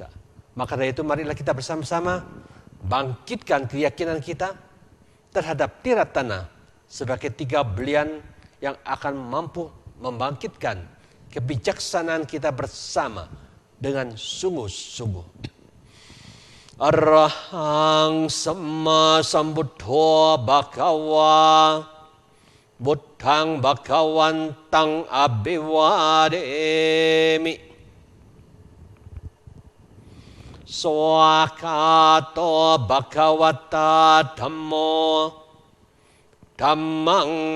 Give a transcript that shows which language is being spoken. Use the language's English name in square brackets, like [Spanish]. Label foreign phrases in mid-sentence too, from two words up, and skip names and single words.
[Indonesian] Maka dari itu marilah kita bersama-sama bangkitkan keyakinan kita terhadap tirat tanah sebagai 3 belian yang akan mampu membangkitkan kebijaksanaan kita bersama dengan sungguh-sungguh. [Pali] Arahang Samma Sambuddho Bhagava Buddhang Bhagawantang Abhiwademi Swakato Bhagavata Dhammo Dhammang